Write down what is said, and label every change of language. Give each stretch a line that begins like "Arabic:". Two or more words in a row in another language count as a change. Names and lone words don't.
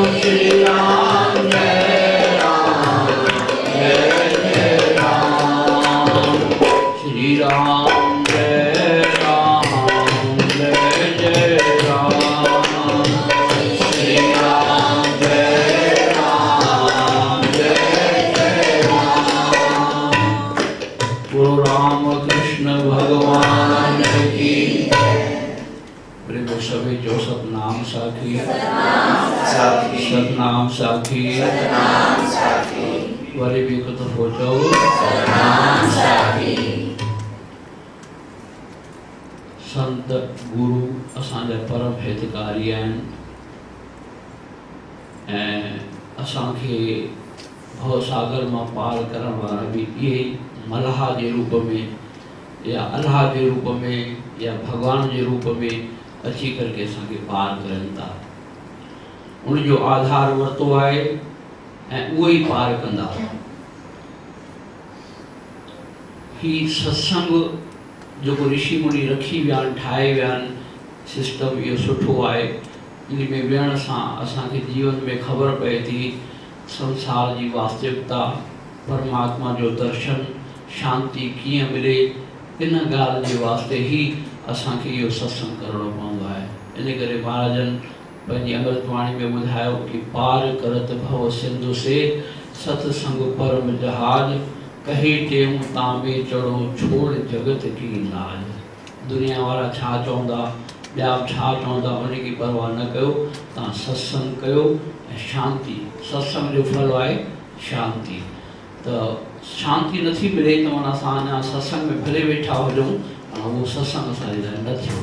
Hindi: श्री राम श्री राम जय राम। श्री राम जय राम। गुरु रामकृष्ण भगवान की।
Sindhi: प्रभु सभी जो सतनाम साखी सतनाम साखी वरी
Hindi: भी कुछ सोचो
Sindhi: संत गुरु असांजा परम हितकारी आहिनि ऐं असांखे भवसागर मां पार करण वारा बि इहे मल्हा जे रूप में या अल्लाह जे रूप में या भगवान जे रूप में अची करके असांखे पार करनि था। उनजो आधार वरितो आहे ऐं उहो ई पार कंदा। ही सत्संग जेको ऋषि मुनि रखी विया आहिनि, ठाहे विया आहिनि, सिस्टम इहो सुठो आहे। इन में विहण सां असांखे जीवन में ख़बर पए थी संसार जी वास्तविकता, परमात्मा जो दर्शन, शांति कीअं मिले। इन ॻाल्हि जे वास्ते ई असांखे इहो सत्संग करणो पवंदो आहे। इन करे महाराजनि पंहिंजी अमृतवाणी में ॿुधायो कि
Hindi: पार करत भव सिंधु से सत्संग परम जहाज कहे टेऊं तां में चढ़ो छोड़ जगत की लाज।
Sindhi: दुनिया वारा छा चवंदा, ॿिया छा चवंदा, उनजी परवाह न कयो, तव्हां सत्संग कयो ऐं शांति। सत्संग जो फल आहे शांति। त शांति नथी मिले त माना असां अञा सत्संग में भले वेठा हुजूं, उहो सत्संग असांजे लाइ न थियो।